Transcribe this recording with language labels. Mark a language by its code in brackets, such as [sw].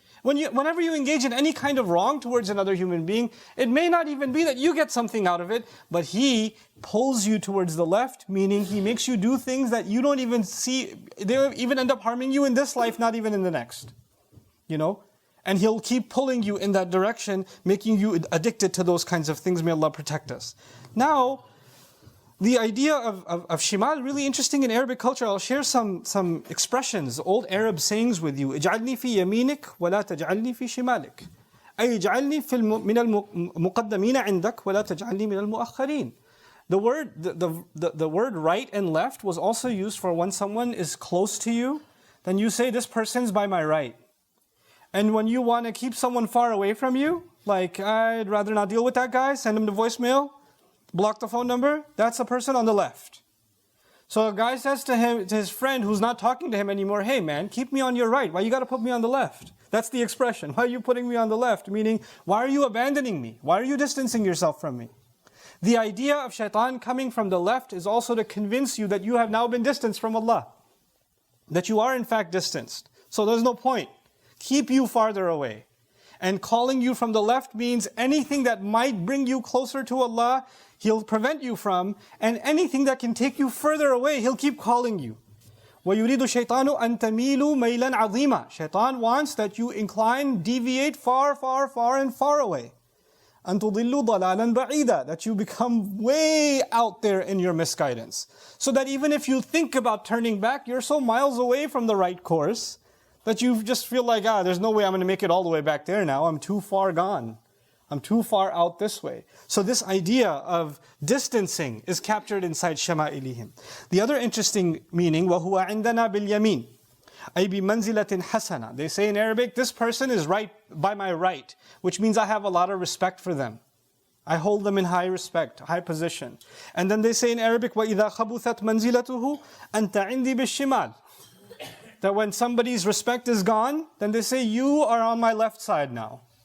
[en] Whenever you engage in any kind of wrong towards another human being, it may not even be that you get something out of it, but he pulls you towards the left, meaning he makes you do things that you don't even see, they even end up harming you in this life, not even in the next. And he'll keep pulling you in that direction, making you addicted to those kinds of things. May Allah protect us. Now, the idea of shimal, really interesting in Arabic culture. I'll share some expressions, old Arab sayings with you. [ar] اجعلني في يمينك ولا تجعلني في شمالك. أي اجعلني من المقدمين عندك ولا تجعلني من المؤخرين. [en] The word right and left was also used for when someone is close to you, then you say, this person's by my right. And when you want to keep someone far away from you, like, I'd rather not deal with that guy, send him the voicemail, block the phone number, that's the person on the left. So a guy says to his friend who's not talking to him anymore, hey man, keep me on your right, why you got to put me on the left? That's the expression, why are you putting me on the left? Meaning, why are you abandoning me? Why are you distancing yourself from me? The idea of shaitan coming from the left is also to convince you that you have now been distanced from Allah. That you are in fact distanced. So there's no point. Keep you farther away. And calling you from the left means anything that might bring you closer to Allah, He'll prevent you from, and anything that can take you further away, He'll keep calling you. [ar] وَيُرِيدُ الشَّيْطَانُ أَن تَمِيلُوا مَيْلًا عَظِيمًا. [en] Shaitan wants that you incline, deviate far, far, far and far away. [ar] أَن تُضِلُّوا ضَلَالًا بَعِيدًا. [en] That you become way out there in your misguidance. So that even if you think about turning back, you're so miles away from the right course, that you just feel like, there's no way I'm going to make it all the way back there now. I'm too far gone. I'm too far out this way. So this idea of distancing is captured inside شَمَائِلِهِمْ. The other interesting meaning, [ar] وَهُوَ عِنْدَنَا بِالْيَمِينِ أي بِمَنْزِلَةٍ حَسَنَةٍ. [en] They say in Arabic, this person is right by my right, which means I have a lot of respect for them. I hold them in high respect, high position. And then they say in Arabic, [ar] وَإِذَا خَبُثَتْ مَنْزِلَتُهُ أَنْتَ عِنْدِي بِالشِّمَالِ. [en] That when somebody's respect is gone, then they say, you are on my left side now.